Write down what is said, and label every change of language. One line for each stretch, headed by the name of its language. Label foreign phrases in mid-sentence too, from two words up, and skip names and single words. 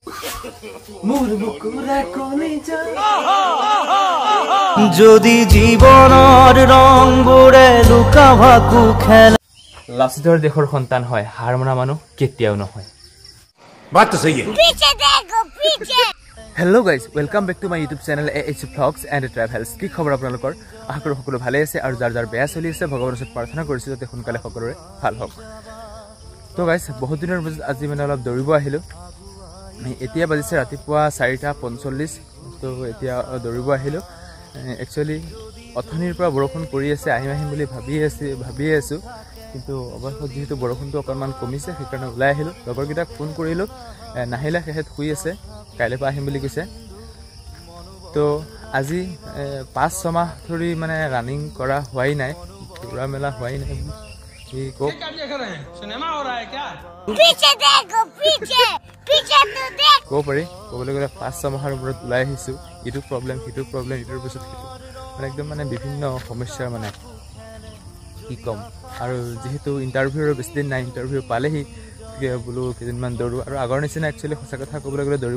Assamese: যদি জীবনৰ ৰংবোৰে লুকা ভাকু খেলে লাচিতৰ দেশৰ সন্তান হয় হাৰ মনা মানুহ কেতিয়াও নহয়
Hindi: बात तो सही है पीछे देखो पीछे
English: hello guys welcome back to my YouTube channel
Assamese: AH Vlogs and Travels
Hindi: की खबर
Assamese: আপোনালোকৰ আশা কৰো সকলো ভালে আছে আৰু যাৰ যাৰ বেয়া চলি আছে ভগৱানৰ ওচৰত প্ৰাৰ্থনা কৰিছো যাতে সোনকালে সকলোৰে ভাল হওক তো গাইজ বহুত দিনৰ পিছত আজি মানে অলপ দৌৰিব আহিলো এতিয়া বাজিছে ৰাতিপুৱা 4:45 তো এতিয়া দৌৰিব আহিলো একচুয়ালি অথনিৰ পৰা বৰষুণ পৰি আছে আহিম বুলি ভাবি আছো কিন্তু অৱশ্যে যেহেতু বৰষুণটো অকণমান কমিছে সেইকাৰণে ওলাই আহিলো লগৰকেইটাক ফোন কৰিলো নাহিলা হেহেত শুই আছে কাইলৈ পৰা আহিম বুলি কৈছে তো আজি 5-6 মাহ ধৰি মানে ৰানিং কৰা হোৱাই নাই পুৰা মেলা হোৱাই নাই কি কো
Hindi: सिनेमा हो रहा है क्या पीछे देखो पीछे पीछे तो देख
Assamese: কো পাৰি ক'বলৈ গ'লে 5-6 মাহৰ ওপৰত ওলাই আহিছো ইটো প্ৰবলেম ইটোৰ পিছত সিটো মানে একদম মানে বিভিন্ন সমস্যাৰ মানে কি কম আৰু যেহেতু ইন্টাৰভিউৰ বেছি দিন নাই ইন্টাৰভিউ পালেহি বোলো কেইদিনমান দৌৰো আৰু আগৰ নিচিনা একচুৱেলি সঁচা কথা ক'বলৈ গ'লে দৌৰিব